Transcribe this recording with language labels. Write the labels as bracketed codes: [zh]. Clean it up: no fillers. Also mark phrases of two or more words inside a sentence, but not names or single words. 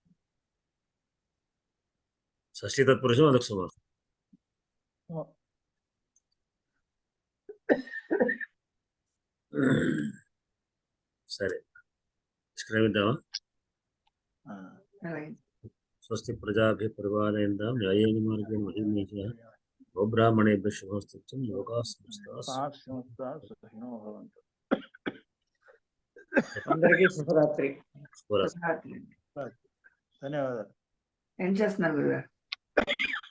[te] షష్ఠీ తత్పురుషం అదొక సమాసం. సరే నిష్క్రమిద్దామా? ఆ. అలాగే. [sa] స్వస్తి ప్రజాభ్య పరిపాలయంతాం న్యాయేన మార్గేణ మహిమేష గోబ్రాహ్మణేభ్య శుభమస్తు లోకాః సమస్తాః సమస్తాః సుఖినో భవంతు. [te] అందరికీ శుభరాత్రి. శుభరాత్రి. రాత్రి. ధన్యవాదాలు. ఏం చేస్తున్నారు గురుగారు?